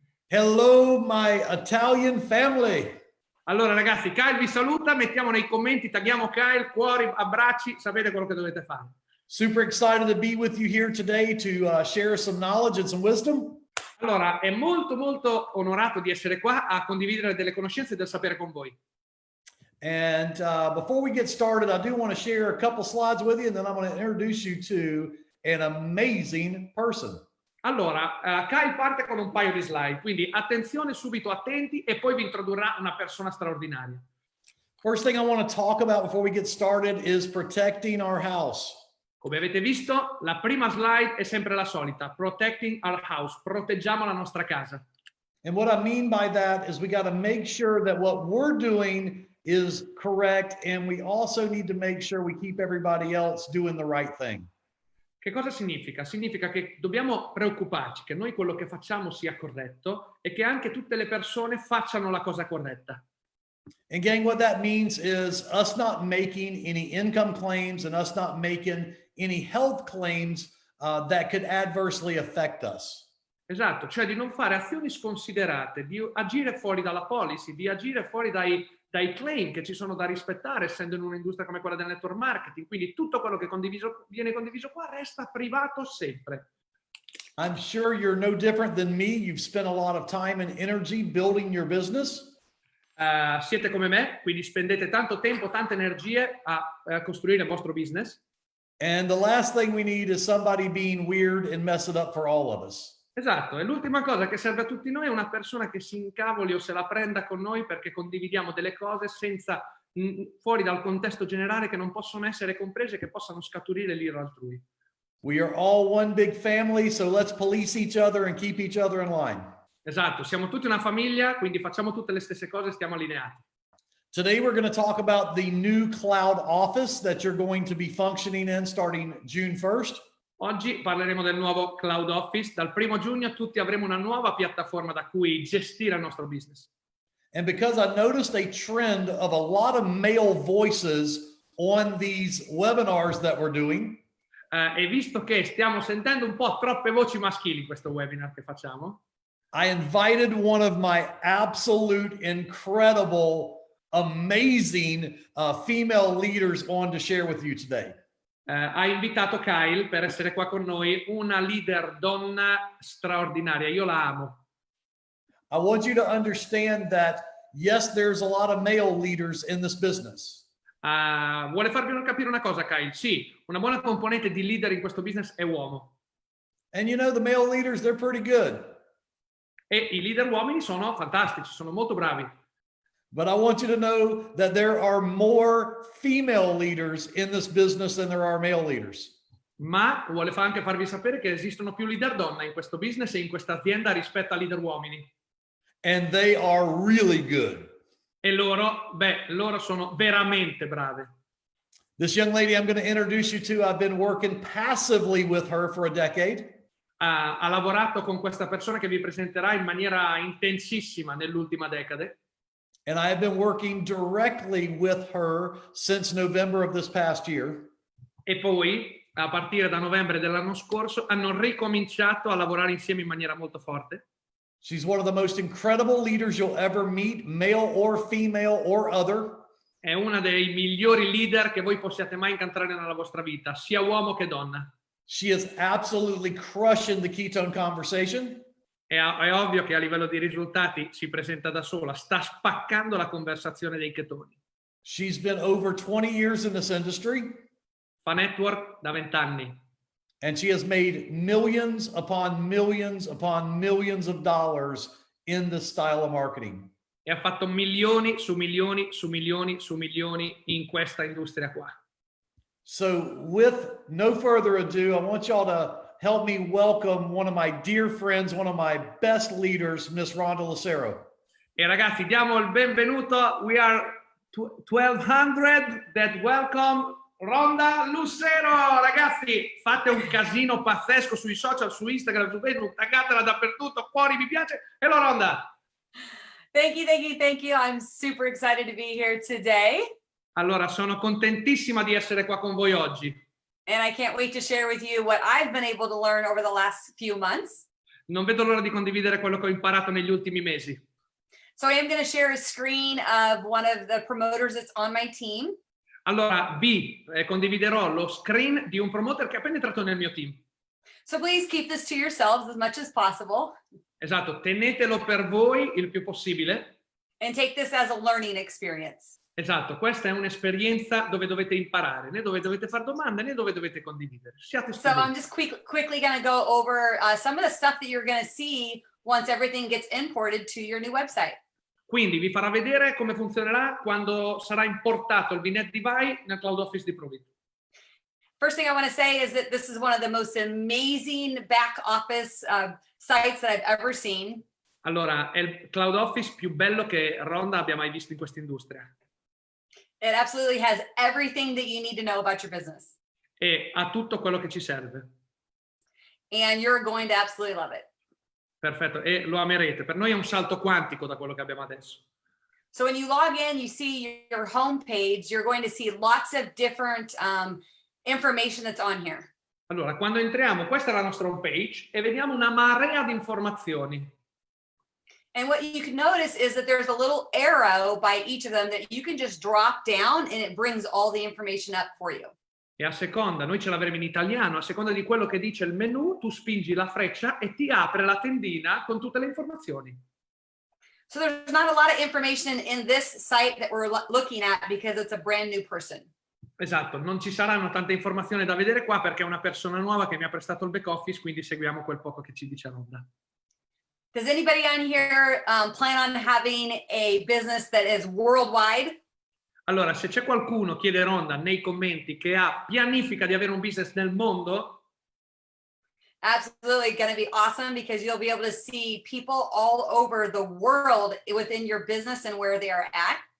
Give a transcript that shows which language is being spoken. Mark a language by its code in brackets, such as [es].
[en] Hello, my Italian family. [it] Allora, ragazzi, Kyle vi saluta. Mettiamo nei commenti, tagghiamo Kyle, cuori, abbracci, sapete quello che dovete fare. [en] Super excited to be with you here today to share some knowledge and some wisdom. [it] Allora, è molto onorato di essere qua a condividere delle conoscenze e del sapere con voi. [en] And before we get started, I do want to share a couple slides with you, and then I'm going to introduce you to an amazing person. [it] Allora, Kyle parte con un paio di slide, quindi attenzione, subito attenti, e poi vi introdurrà una persona straordinaria. [en] First thing I want to talk about before we get started is protecting our house. [it] Come avete visto, la prima slide è sempre la solita, [en] protecting our house, [it] proteggiamo la nostra casa. [en] And what I mean by that is we got to make sure that what we're doing is correct, and we also need to make sure we keep everybody else doing the right thing. [it] Che cosa significa? Significa che dobbiamo preoccuparci che noi quello che facciamo sia corretto e che anche tutte le persone facciano la cosa corretta. [en] And gang, what that means is us not making any income claims and us not making any health claims that could adversely affect us. [it] Esatto, cioè di non fare azioni sconsiderate, di agire fuori dalla policy, di agire fuori dai claim che ci sono da rispettare, essendo in un'industria come quella del network marketing. Quindi tutto quello che viene condiviso qua resta privato sempre. [en] I'm sure you're no different than me. You've spent a lot of time and energy building your business. [it] Siete come me, quindi spendete tanto tempo, tante energie a costruire il vostro business. [en] And the last thing we need is somebody being weird and mess it up for all of us. [it] Esatto, e l'ultima cosa che serve a tutti noi è una persona che si incavoli o se la prenda con noi perché condividiamo delle cose senza fuori dal contesto generale, che non possono essere comprese, che possano scaturire l'ira altrui. [en] We are all one big family, so let's police each other and keep each other in line. [it] Esatto, siamo tutti una famiglia, quindi facciamo tutte le stesse cose, stiamo allineati. [en] Today we're going to talk about the new cloud office that you're going to be functioning in starting June 1st. [it] Oggi parleremo del nuovo Cloud Office. Dal 1° giugno tutti avremo una nuova piattaforma da cui gestire il nostro business. [en] And because I noticed a trend of a lot of male voices on these webinars that we're doing, [it] e visto che stiamo sentendo un po' troppe voci maschili in questo webinar che facciamo, [en] I invited one of my absolute incredible, amazing female leaders on to share with you today. [it] Ha invitato Kyle per essere qua con noi, una leader donna straordinaria, io la amo. [en] I want you to understand that, yes, there's a lot of male leaders in this business. [it] Vuole farvi capire una cosa, Kyle? Sì, una buona componente di leader in questo business è uomo. [en] And you know, the male leaders, they're pretty good. [it] E i leader uomini sono fantastici, sono molto bravi. [en] But I want you to know that there are more female leaders in this business than there are male leaders. [it] Ma vuole anche farvi sapere che esistono più leader donna in questo business e in questa azienda rispetto a leader uomini. [en] And they are really good. [it] E loro sono veramente brave. [en] This young lady I'm going to introduce you to, I've been working passively with her for a decade. [it] Ha lavorato con questa persona che vi presenterà in maniera intensissima nell'ultima decade. [en] And I have been working directly with her since November of this past year. [it] E poi, a partire da novembre dell'anno scorso, hanno ricominciato a lavorare insieme in maniera molto forte. [en] She's one of the most incredible leaders you'll ever meet, male or female or other. [it] È una dei migliori leader che voi possiate mai incontrare nella vostra vita, sia uomo che donna. [en] She is absolutely crushing the ketone conversation. [it] È ovvio che a livello di risultati si presenta da sola, sta spaccando la conversazione dei chetoni. [en] She's been over 20 years in this industry. [it] Fa network da 20 anni. [en] And she has made millions upon millions upon millions of dollars in this style of marketing. [it] E ha fatto milioni su milioni su milioni su milioni in questa industria qua. [en] So with no further ado, I want y'all to help me welcome one of my dear friends, one of my best leaders, Miss Rhonda Lucero. [it] E ragazzi, diamo il benvenuto. [en] We are 1200 that welcome Rhonda Lucero. [it] Ragazzi, fate un casino pazzesco sui social, su Instagram, su Facebook, taggatela dappertutto, cuori, mi piace. [en] Hello Rhonda. Thank you, thank you, thank you. I'm super excited to be here today. [it] Allora, sono contentissima di essere qua con voi oggi. [en] And I can't wait to share with you what I've been able to learn over the last few months. [it] Non vedo l'ora di condividere quello che ho imparato negli ultimi mesi. [en] So I am going to share a screen of one of the promoters that's on my team. [it] Allora, condividerò lo screen di un promoter che è appena entrato nel mio team. [en] So please keep this to yourselves as much as possible. [it] Esatto, tenetelo per voi il più possibile. [en] And take this as a learning experience. [it] Esatto, questa è un'esperienza dove dovete imparare, né dove dovete fare domande, né dove dovete condividere. Siate [en] So I'm just quickly going to go over some of the stuff that you're going to see once everything gets imported to your new website. [it] Quindi vi farà vedere come funzionerà quando sarà importato il Binet Divide nel Cloud Office di Provit. [en] First thing I want to say is that this is one of the most amazing back office sites that I've ever seen. [it] Allora, è il Cloud Office più bello che Rhonda abbia mai visto in questa industria. [en] It absolutely has everything that you need to know about your business. [it] E ha tutto quello che ci serve. [en] And you're going to absolutely love it. [it] Perfetto, e lo amerete. Per noi è un salto quantico da quello che abbiamo adesso. [en] So when you log in, you see your home page, you're going to see lots of different information that's on here. [it] Allora, quando entriamo, questa è la nostra home page e vediamo una marea di informazioni. [en] And what you can notice is that there's a little arrow by each of them that you can just drop down and it brings all the information up for you. [it] E a seconda, noi ce l'avremo in italiano, a seconda di quello che dice il menu, tu spingi la freccia e ti apre la tendina con tutte le informazioni. [en] So there's not a lot of information in this site that we're looking at because it's a brand new person. [it] Esatto, non ci saranno tante informazioni da vedere qua perché è una persona nuova che mi ha prestato il back office, quindi seguiamo quel poco che ci dice Rhonda. [en] Does anybody on here plan on having a business that is worldwide? [it] Allora, se c'è qualcuno, chiede Rhonda nei commenti, che pianifica di avere un business nel mondo, [en] Absolutely going to be awesome because you'll be able to see people all over the world within your business and where they are at.